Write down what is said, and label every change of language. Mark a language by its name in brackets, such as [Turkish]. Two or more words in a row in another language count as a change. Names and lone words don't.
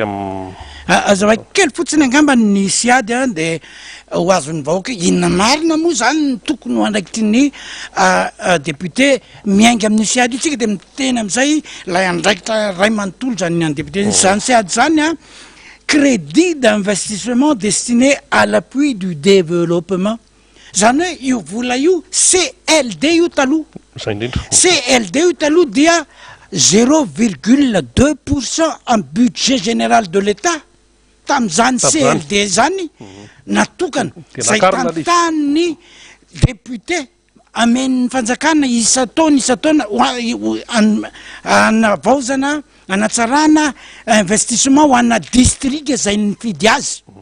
[Malagasy] azava kely fotsiny angamba ny SIAD de ho azon'ny vahoaka inona marina moa zany ny tokony ho andraikitry ny député miainga amin'ny SIAD io tsika de miteny am'izay lay andraikitra ray manontolo zany ny any député zany SIAD zany [French] crédit d'investissement destiné à l'appui du développement [Malagasy] zany hoe io vola io CLD io taloha CLD io taloha dia 0,2% [French] en budget général de l'État [Malagasy] tam'izany CLD zany natokana zay tantan'ny député amen'ny fanjakana isataona anavaozana anatsarana investissement ho ana district zay nifidy azy